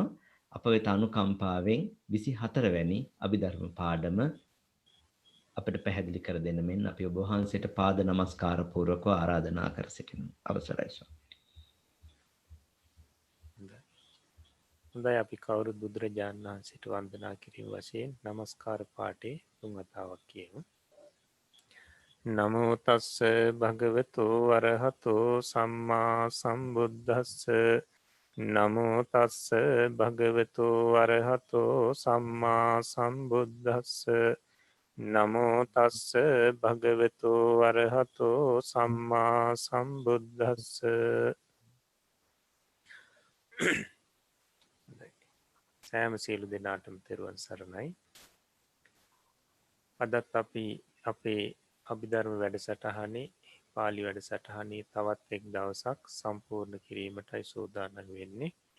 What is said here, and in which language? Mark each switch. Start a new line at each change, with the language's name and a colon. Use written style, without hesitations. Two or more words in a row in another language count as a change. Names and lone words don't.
Sinhala: අප වෙත අනුකම්පාවෙන් 24 වැනි අභිධර්ම පාඩම අපිට පැහැදිලි කර දෙන්න මෙන් අපි ඔබ වහන්සේට පාද නමස්කාර පූර්වකව ආරාධනා කර සිටිනවා. අවසරයි ස්වාමී. හොඳයි අපි කවුරුත් බුදුරජාණන් වහන්සේට වන්දනා කිරීම වශයෙන් নমස්කාර පාඨේ තුන් වතාවක් කියමු.
Pali: නමෝ තස්ස භගවතෝ අරහතෝ සම්මා සම්බුද්දස්ස නමෝ තස්ස භගවතෝ අරහතෝ සම්මා සම්බුද්දස්ස නමෝ තස්ස භගවතෝ අරහතෝ සම්මා සම්බුද්දස්ස.
Sinhala: සෑම සියලු දෙනාටම තෙරුවන් සරණයි. අදත් අපි අපේ අභිධර්ම වැඩසටහනේ පාලි වැඩසටහනේ තවත් එක් දවසක් සම්පූර්ණ කිරීමටයි සූදානම් වෙන්නේ.